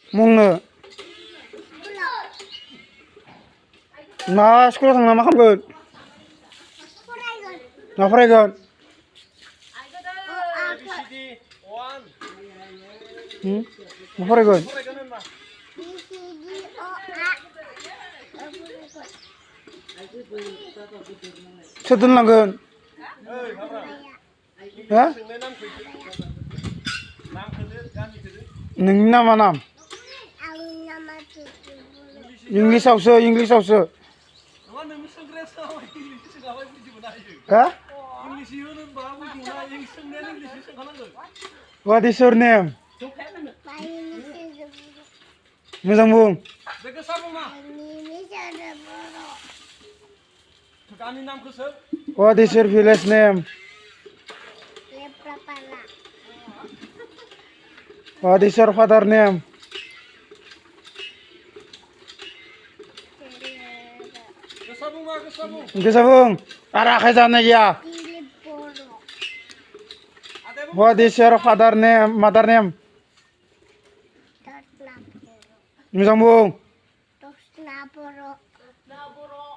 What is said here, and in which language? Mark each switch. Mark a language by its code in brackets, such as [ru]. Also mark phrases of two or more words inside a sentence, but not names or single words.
[brx] मुंनो मा स्कुलाव थांना मा खालामगोन मा फरायगोन मा फरायगोन सोर दोनलांगोन हा नोंनि नामा नाम इंलिसावसो हा [en] What is your name? [brx] मोजां बुं [en] What is your village name? What is your father name? [brx] Gosa बुं आरो आखाइ जानाय गैया [en] What is your father name? Mother name? [brx] मोजां बुं